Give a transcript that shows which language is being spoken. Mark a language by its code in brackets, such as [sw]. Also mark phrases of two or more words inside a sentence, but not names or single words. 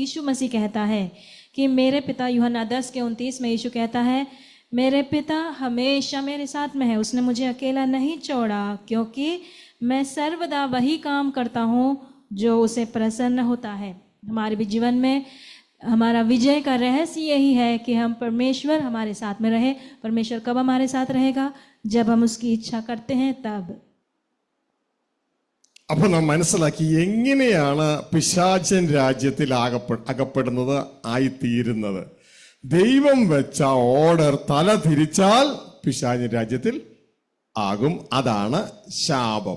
[hi] यीशु मसीह कहता है कि मेरे पिता, यूहन्ना 10:29 में यीशु कहता है, मेरे पिता हमेशा मेरे साथ में है, उसने मुझे अकेला नहीं छोड़ा, क्योंकि मैं सर्वदा वही काम करता हूँ जो उसे प्रसन्न होता है। हमारे भी जीवन में हमारा विजय का रहस्य यही है कि हम परमेश्वर हमारे साथ में रहे। परमेश्वर कब हमारे साथ रहेगा? जब हम उसकी इच्छा करते हैं तब। [ml] അപ്പൊ നാം മനസ്സിലാക്കി എങ്ങനെയാണ് പിശാചൻ രാജ്യത്തിൽ അകപ്പെടുന്നത് ആയിത്തീരുന്നത്. ദൈവം വെച്ച ഓർഡർ തല തിരിച്ചാൽ പിശാചൻ രാജ്യത്തിൽ ആകും. അതാണ് ശാപം.